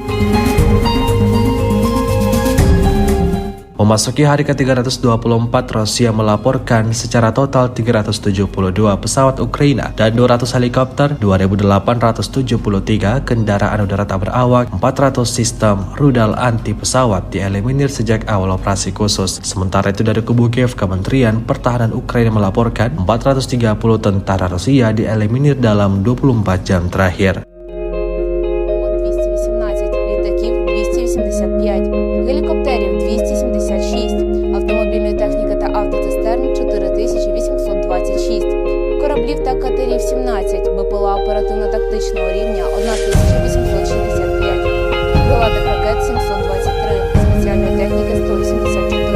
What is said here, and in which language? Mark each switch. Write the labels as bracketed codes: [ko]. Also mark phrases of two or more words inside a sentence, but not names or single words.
[id] Memasuki hari ke-324, Rusia melaporkan secara total 372 pesawat Ukraina dan 200 helikopter, 2.873 kendaraan udara tak berawak, 400 sistem rudal anti pesawat dieliminir sejak awal operasi khusus. Sementara itu dari kubu Kiev, Kementerian Pertahanan Ukraina melaporkan 430 tentara Rusia dieliminir dalam 24 jam terakhir. [uk] 218 літаків, 285, гелікоптерів 276, автомобільної техніки та автоцистерн 4826, кораблів та катерів 17, БПЛА оперативно-тактичного рівня 1865, крилатих ракет 723, спеціальної техніки 184.